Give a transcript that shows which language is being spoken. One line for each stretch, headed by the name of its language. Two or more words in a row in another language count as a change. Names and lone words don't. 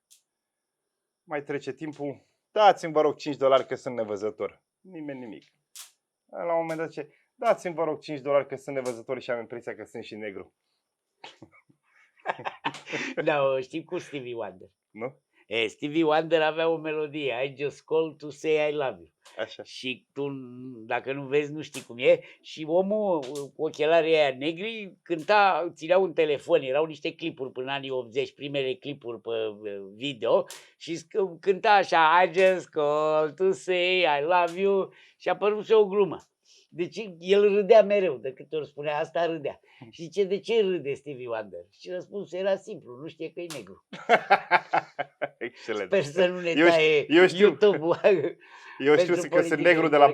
Romanian: Mai trece timpul: dați-mi vă rog $5 că sunt nevăzător. Nimeni nimic. La un moment dat zice: dați-mi vă rog $5 că sunt nevăzător și am impresia că sunt și negru. Da, o știi cu Stevie Wonder. Nu? Stevie Wonder avea o melodie,
English: I just call to say I love you.
Romanian: Așa. Și tu, dacă nu vezi, nu știi cum e. Și omul cu ochelarii aia negri cânta, ținea un telefon, erau niște clipuri până în anii 80, primele clipuri pe video, și cânta așa,
English: I just call to say I love you,
Romanian: și a apărut o glumă. Deci el râdea mereu, de câte ori spunea asta, râdea. Și zice: de ce râde Stevie Wonder? Și răspunsul era simplu: nu știe că e negru. Excelent. Sper să nu ne Eu taie știu. YouTube-ul. Eu știu pentru că sunt politică negru de la